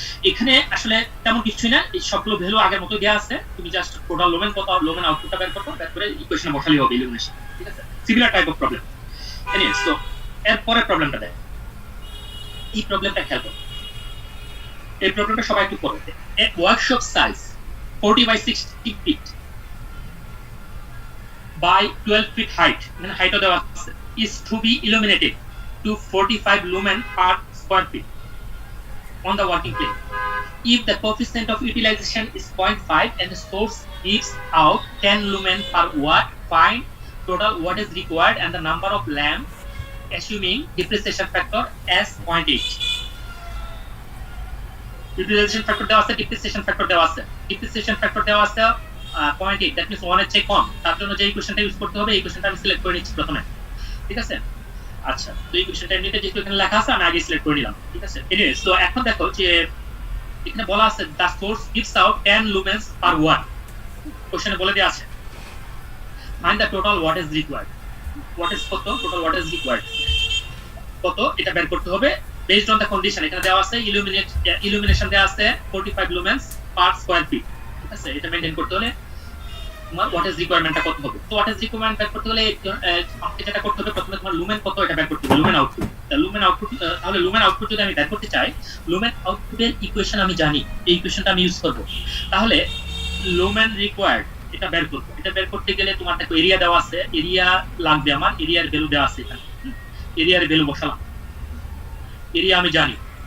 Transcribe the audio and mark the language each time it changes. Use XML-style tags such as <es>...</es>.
<bn>এখানে আসলে তেমন কিছুই না, এই সবগুলো ভ্যালু আগের মতো দেয়া আছে, তুমি জাস্ট টোটাল লুমেন কত, লুমেন আউটপুটটা বের করো, বের করে ইকুয়েশনে বসালেই হবে ইলুমিনেশন, ঠিক আছে। Similar type of problem. Anyway, so এরপরের প্রবলেমটা দেখ, এই প্রবলেমটা খেয়াল করো, এই প্রবলেমটা সবাই একটু পড়ে।</bn> <en>a workshop size 40 by 60 feet by 12 feet height,</en> <bn>মানে হাইটও দেওয়া আছে,</bn> <en>is to be illuminated to 45 lumen per square feet on the working plane. If the coefficient of utilization is 0.5 and the source gives out 10 lumen per watt, find total watt is required and the number of lamps assuming depreciation factor as 0.8.</en> <bn>Utilization factor দেওয়া আছে, depreciation factor দেওয়া আছে, depreciation factor দেওয়া আছে 0.8,</bn> <en>that means</en> <bn>1 এর চেয়ে কম, তার জন্য যে ইকুয়েশনটা ইউজ করতে হবে এই ইকুয়েশনটা আমি সিলেক্ট করে নিচ্ছি প্রথমে, ঠিক আছে। আচ্ছা, তো এই ইকুয়েশনটা এমনিতে যেহেতু এখানে লেখা আছে আমি আগে সিলেক্ট করে নিলাম, ঠিক আছে। এনিওয়ে, সো এখন দেখো যে এখানে বলা আছে</bn> <en>the source gives out 10 lumens per watt,</en> <bn>কোশ্চেনে বলে দেয়া আছে</bn> <en>find the total watt is required,</en> <bn>what is কত,</bn> <en>total watt is required</en> <bn>কত, এটা বের করতে হবে</bn> <en>based on the condition,</en> <bn>এখানে দেওয়া আছে illumination দেওয়া আছে 45 lumens per square feet, ঠিক আছে। এটা মেইনটেইন করতে হলে তোমার</bn> <en>what is requirementটা</en> <bn>কত হবে, তো</bn> <en>what is requirement</en> <bn>বের করতে হলে আমাকে যেটা করতে হবে প্রথমে তোমার লুমেন কত এটা বের করতে হবে, লুমেন আউটপুট, লুমেন আউটপুট, তাহলে লুমেন আউটপুট যদি আমি বের করতে চাই, লুমেন আউটপুটের ইকুয়েশন আমি জানি, এই ইকুয়েশনটা আমি ইউজ করব, তাহলে লুমেন রিকোয়ার্ড এটা বের করব, এটা বের করতে গেলে তোমার দেখো এরিয়া দেওয়া আছে, এরিয়া লাগবে আমার, এরিয়ার ভ্যালু দেওয়া আছে এখানে, এরিয়ার ভ্যালু বসালাম, এরিয়া আমি জানি।</bn>